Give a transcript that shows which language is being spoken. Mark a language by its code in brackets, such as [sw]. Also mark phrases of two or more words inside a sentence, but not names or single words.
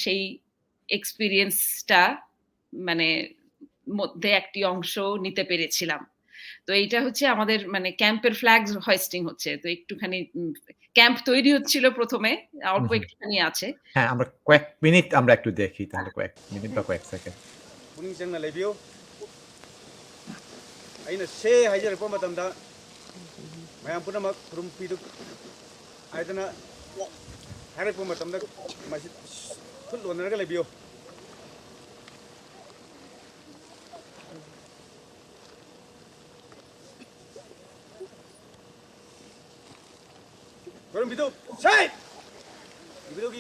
[bn] আমি সেই এক্সপেরিয়েন্স টা মানে মধ্যে একটি অংশ নিতে পেরেছিলাম। তো এইটা হচ্ছে আমাদের মানে ক্যাম্পের [en] flag hoisting [bn] হচ্ছে। তো একটুখানি ক্যাম্প তৈরি হচ্ছিল ১ম এ। হুম, অল্প হুম। একটুখানি আছে। হ্যাঁ, আমরা কয়েক মিনিট আমরা একটু দেখি তাহলে কয়েক মিনিট বা কয়েক সেকেন্ড। [mni] ꯄꯨꯛꯅꯤꯡ ꯆꯪꯅ ꯂꯩꯕꯤꯌꯨ ꯑꯩꯅ ꯁꯦ ꯍꯥꯏꯖꯔꯛꯄ ꯃꯇꯝꯗ ꯃꯌꯥꯝ ꯄꯨꯝꯅꯃꯛ ꯈꯨꯔꯨꯝ ꯄꯤꯗꯨ ꯍꯥꯏꯗꯅ ꯍꯥꯏꯔꯛꯄ ꯃꯇꯝꯗ ꯃꯁꯤ ꯈꯨꯠ ꯂꯣꯟꯅꯔꯒ ꯂꯩꯕꯤꯌꯨ ꯈꯨꯔꯨꯝ ꯄꯤꯗꯨ ꯁꯦ ꯏꯕꯨꯙꯧꯒꯤ